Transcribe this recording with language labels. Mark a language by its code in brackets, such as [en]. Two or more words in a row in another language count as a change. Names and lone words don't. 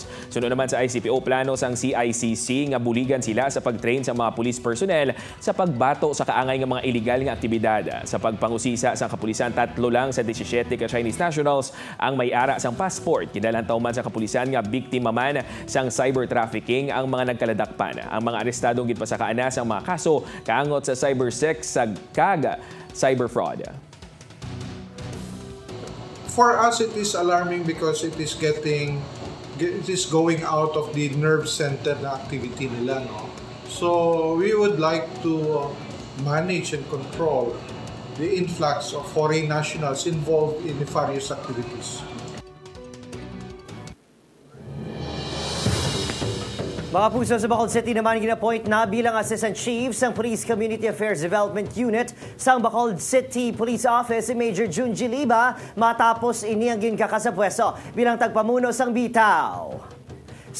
[hil] Sunod naman sa ICPO plano sang CICC nga buligan sila sa pagtrain sa mga [en] police personnel [hil] sa pagbato sa kaangay nga mga illegal nga aktibidad. Sa pagpangusisa sang kapulisan, 3 lang sa 17 ka Chinese nationals ang may ara sang passport. Kinalantaw man sa kapulisan nga biktima man sang [en] cyber trafficking [hil] ang mga nagkaladakpan. Ang mga arestadong gitpasakaan na sang mga kaso kaangot sa cybersex kag [en] cyber fraud. For us, it is alarming because it is going out of the nerve center na activity nila, no? So we would like to manage and control the influx of foreign nationals involved in nefarious activities. [hil] Mga puso, sa Bacolod City naman gina-appoint na bilang Assistant Chief sang Police Community Affairs Development Unit sang Bacolod City Police Office si Major June Giliba matapos ini ang ginkaka sa pwesto bilang tagpamuno sang bitaw.